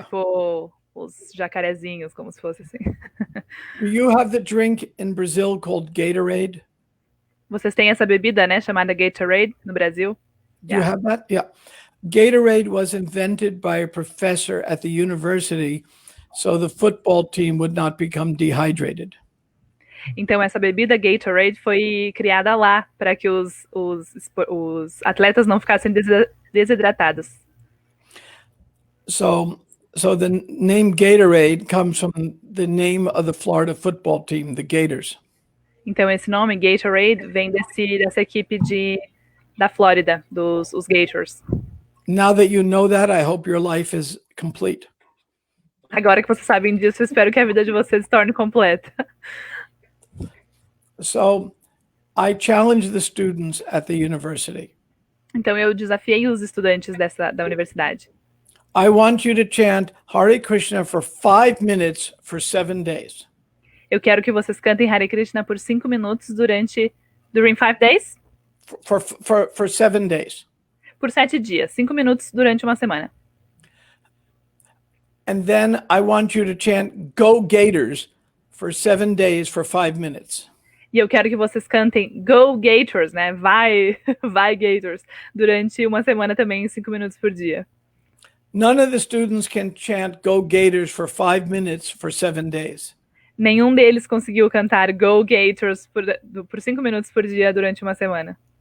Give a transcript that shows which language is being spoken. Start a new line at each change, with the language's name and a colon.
Portuguese: Tipo os jacarezinhos, como se fosse assim.
English: You have the drink in Brazil called Gatorade.
Portuguese: Vocês têm essa bebida, né, chamada Gatorade no Brasil?
English: Do you have that? Yeah. Gatorade was invented by a professor at the university so the football team would not become dehydrated.
Portuguese: Então essa bebida Gatorade foi criada lá para que os atletas não ficassem desidratados.
English: So the name Gatorade comes from the name of the Florida football team, the Gators.
Portuguese: Então esse nome Gatorade vem dessa equipe da Flórida, os Gators.
English: Now that you know that, I hope your life is complete.
Portuguese: Agora que vocês sabem disso, eu espero que a vida de vocês se torne completa.
English: So, I challenge the students at the university.
Portuguese: Então eu desafiei os estudantes da universidade.
English: I want you to chant Hare Krishna for 5 minutes for 7 days.
Portuguese: Eu quero que vocês cantem Hare Krishna por 5 minutos
English: during 5 days? For 7 days.
Portuguese: Por 7 dias, 5 minutos durante uma semana.
English: And then I want you to chant Go Gators for 7 days for 5 minutes.
Portuguese: E eu quero que vocês cantem Go Gators, né? Vai Gators, durante uma semana também, 5 minutos por dia.
English: None of the students can chant Go Gators for 5 minutes for 7 days.
Portuguese: Nenhum deles conseguiu cantar Go Gators por 5 minutos por dia durante uma semana.